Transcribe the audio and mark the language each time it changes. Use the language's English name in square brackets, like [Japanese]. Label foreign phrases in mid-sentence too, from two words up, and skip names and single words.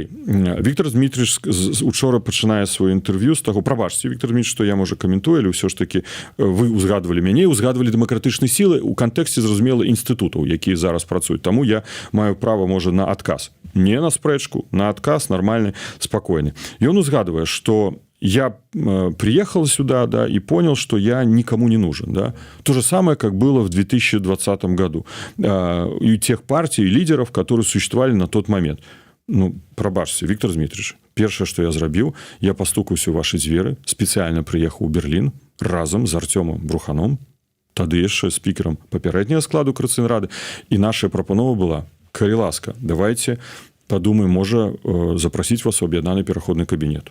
[Belarusian] Віктор Дмітрыч учора пачынае сваё інтэрв'ю з таго, прабачце, Віктор Дмітрыч, што я, можа, каментую, але ўсё ж такі вы узгадвалі мяне, узгадвалі дэмакратычныя сілы ў кантэксце, зразумела, інстытутаў, якія зараз працуюць. Таму я маю права, можа, на адказ. Не на спрэчку, на адказ нармальны, спакойны. Ён узгадвае, што [Russian] я приехал сюда, да, и понял, что я никому не нужен, да. То же самое, как было в 2020 году. И тех партий, и лидеров, которые существовали на тот момент. [Belarusian] Ну, прабачце, Віктор Дмітрыч, першае, што я зрабіў, я пастукаўся ў вашы дзверы, спецыяльна прыехаў у Берлін разам з Артёмом Бруханом, тады яшчэ спікерам папярэдняга складу Коордынацыйнай рады, і наша прапанова была, калі ласка, [Russian] давайте подумаем, [Belarusian] можа запрасіць вас у аб'яднаны пераходны кабінет.